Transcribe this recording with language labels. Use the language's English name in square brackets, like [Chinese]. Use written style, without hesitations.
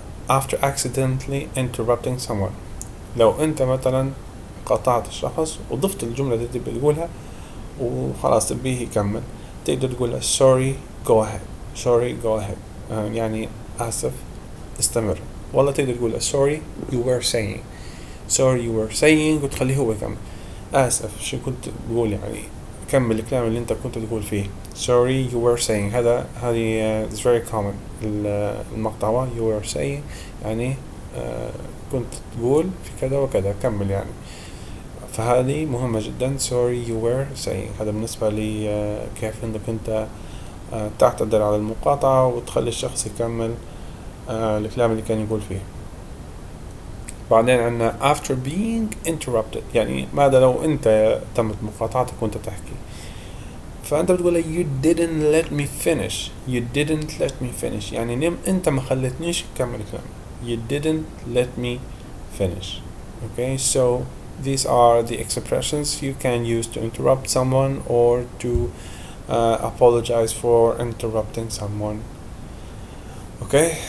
[English] after accidentally interrupting someone، [Arabic] لو انت مثلا قاطعت الشخص وضفت الجملة اللي تبي تقولها وخلاص تبيه يكمل، تقدر تقول [English] sorry go ahead. sorry go ahead [Arabic] يعني آسف استمر. والله تقدر تقول [English] sorry you were saying. sorry you were saying [Arabic] وتخليه هو يكمل. آسف شو كنت تقول، يعني كمل الكلام اللي انت كنت تقول فيه. [English] sorry you were saying. [Arabic] هذه [English] it's very common [Arabic] المقطع [English] you were saying [Arabic] يعني كنت تقول في كذا وكذا، كمل يعني. فهذه مهمة جدا [English] sorry you were saying. [Arabic] هذا بالنسبة لي كيف انك انت تعتذر على المقاطعة وتخلي الشخص يكمل الكلام اللي كان يقول فيه. بعدين عندنا [English] after being interrupted، [Arabic] يعني ماذا لو انت تمت مقاطعتك وانت تحكي، فانت بتقول [English] you didn't let me finish. you didn't let me finish [Arabic] يعني انت ما خلتنيش اكمل كلام. [English] you didn't let me finish. okay, so these are the expressions you can use to interrupt someone or to apologize for interrupting someone. okay.